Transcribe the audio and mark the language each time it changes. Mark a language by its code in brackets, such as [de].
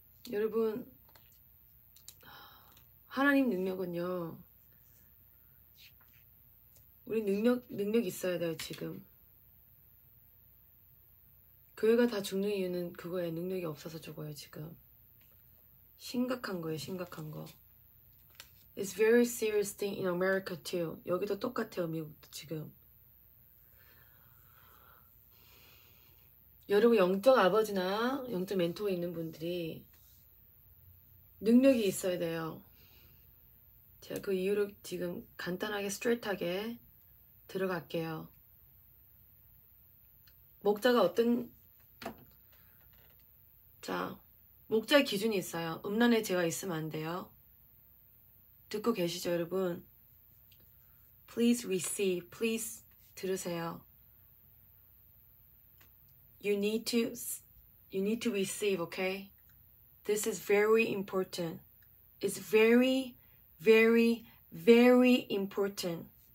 [ko] 여러분, 하나님 능력은요, 우리 능력 있어야 돼요, 지금. 교회가 다 죽는 이유는 그거에 능력이 없어서 죽어요, 지금. 심각한 거예요, 심각한 거. [en] It's very serious thing in America too. [ko] 여기도 똑같아요, 미국도 지금. 여러분 영적 아버지나 영적 멘토가 있는 분들이 능력이 있어야 돼요. 제가 그 이유를 지금 간단하게 스트레이트하게 들어갈게요. 목자가 목자의 기준이 있어요. 음란의 죄가 있으면 안 돼요. 듣고 계시죠, 여러분? [en] Please receive. [ko] Please 들으세요. [en] You need to receive, okay? This is very important. It's very, very, very important.